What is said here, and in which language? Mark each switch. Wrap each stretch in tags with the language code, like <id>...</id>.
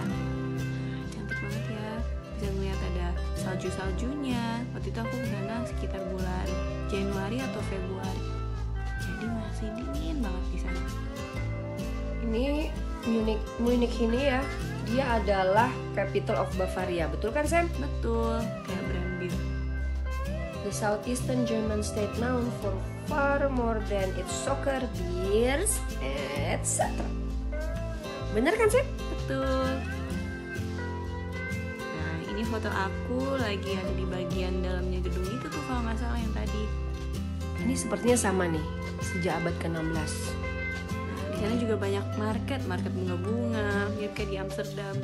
<id>Nah, cantik banget ya. Bisa ngelihat ada salju-saljunya. Waktu itu aku kesana sekitar bulan Januari atau Februari. Jadi masih dingin banget di sana. Ini Munich ini ya, dia adalah</id> <en>capital of Bavaria.</en> <id>Betul kan, Sam? Betul, kayak brand bir.</id> <en>The southeastern German state known for far more than its soccer, beers, etc.</en> <id>Bener kan sih? Betul. Nah, ini foto aku lagi ada di bagian dalamnya gedung itu tuh kalau nggak salah yang tadi. Ini sepertinya sama nih, sejak abad ke-16. Nah, di sana juga banyak market bunga-bunga, mirip kayak di Amsterdam.</id>